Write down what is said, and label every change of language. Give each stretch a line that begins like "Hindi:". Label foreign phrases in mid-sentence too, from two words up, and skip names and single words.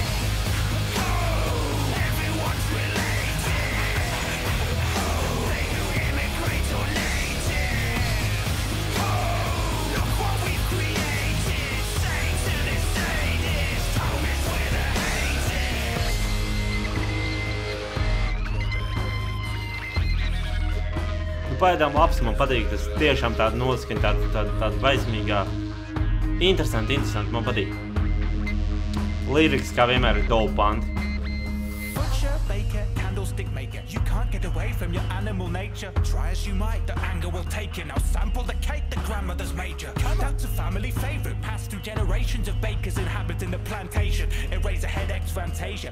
English: Everyone's related. They who immigrate or native. Look what we've created. Say to this sadist, home is where the hate is.
Latvian: Pagaidām labs, man patīk, tas tiešām tāda noskaņa, tāda baismīgā. Interesanti, man patīk. Liriks, kā vienmēr, ir dope panti.
English: Butcher, baker, candlestick maker. You can't get away from your animal nature. Try as you might, the anger will take you. Now sample the cake the grandmother's made you. That's a family favorite, passed through generations of bakers inhabiting the plantation. Eraserhead X-Fantasia.